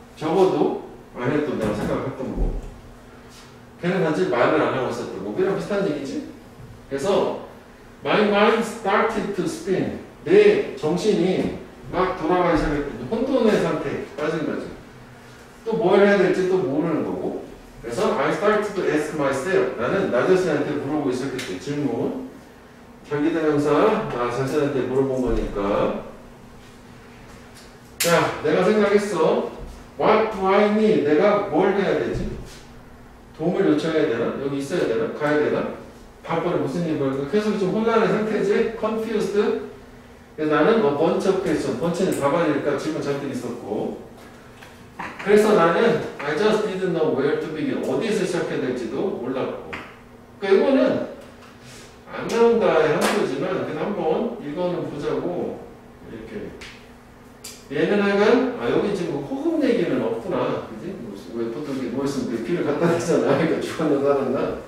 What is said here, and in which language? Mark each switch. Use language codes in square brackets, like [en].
[ko] 적어도 안 했던 내가 생각했던 거. 걔는 단지 말을 안 하고 있었던 거. 그랑 비슷한 얘기지? 그래서 [en] my mind started to spin. [ko] 내 정신이 막 돌아가기 시작했거든. 혼돈의 상태에 빠진 거지. 또 뭘 해야 될지 또 모르는 거고. 그래서 [en] I started to ask myself. [ko] 나는 나 자신한테 물어보고 있었겠지. 질문. 전기대명사 나 자신한테 물어본 거니까. 자, 내가 생각했어. [en] What do I need? [ko] 내가 뭘 해야 되지? 도움을 요청해야 되나? 여기 있어야 되나? 가야 되나? 다음번에 무슨 일이 벌어질까? 계속 좀 혼란의 상태지? [en] Confused? [ko] 그래서 나는 [en] a bunch of questions. [ko] 번째는 답안이니까 질문 잔뜩 있었고. 그래서 나는 [en] I just didn't know where to begin. [ko] 어디에서 시작해야 될지도 몰랐고. 그러니까 이거는 안 나온다의 한표지만 그냥 한번 이거는 보자고. 이렇게. 얘는 하여간 여기 지금 호흡 얘기는 없구나. 그지? 왜 보통 이렇게 누워있으면 귀를 갖다 대잖아. 그러니까 죽었나 살았나?